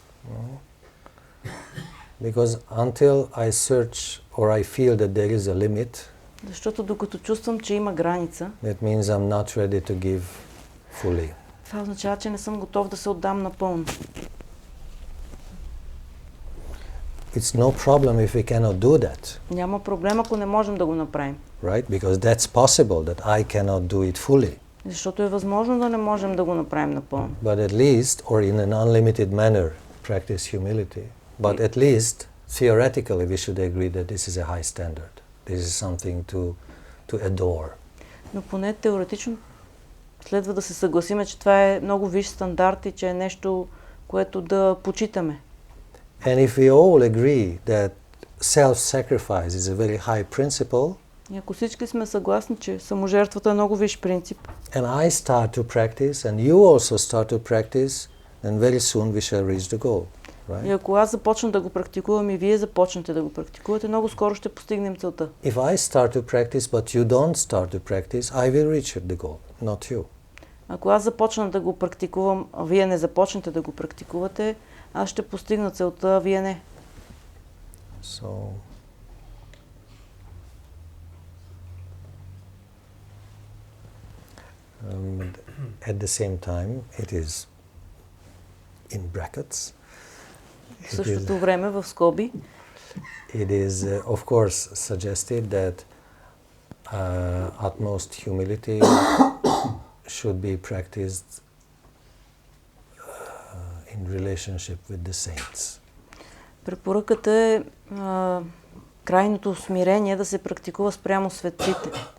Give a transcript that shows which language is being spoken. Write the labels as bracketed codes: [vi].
[en] No. Because until I search or I feel that there is a limit, [bg] Защото докато чувствам, че има граница, [en] that means I'm not ready to give fully. [bg] това означава, че не съм готов да се отдам напълно. [en] It's no problem if we cannot do that, [bg] Няма проблем, ако не можем да го направим. [en] right? Because that's possible that I cannot do it fully. [bg] Защото е възможно да не можем да го направим напълно. [en] But at least, or in an unlimited manner, practice humility. But at least, theoretically, we should agree that this is a high standard. This is something to adore. [bg] Но поне теоретично следва да се съгласиме, че това е много висш стандарт и че е нещо, което да почитаме. [en] And if we all agree that self-sacrifice is a very high principle, [bg] И ако всички сме съгласни, че саможертвата е много висш принцип, [en] and I start to practice, and you also start to practice, then very soon we shall reach the goal, [bg] и [en] right? [bg] ако аз започна да го практикувам и вие започнете да го практикувате, много скоро ще постигнем целта. [en] If I start to practice, but you don't start to practice, I will reach the goal, not you. [bg] Ако аз започна да го практикувам, а вие не започнете да го практикувате, аз ще постигна целта, а вие не. [en] So, at the same time, it is in brackets. [bg] В същото време, в скоби, [en] It is, of course, suggested that utmost humility should be practiced in relationship with the saints. [bg] препоръката е крайното смирение да се практикува спрямо светците.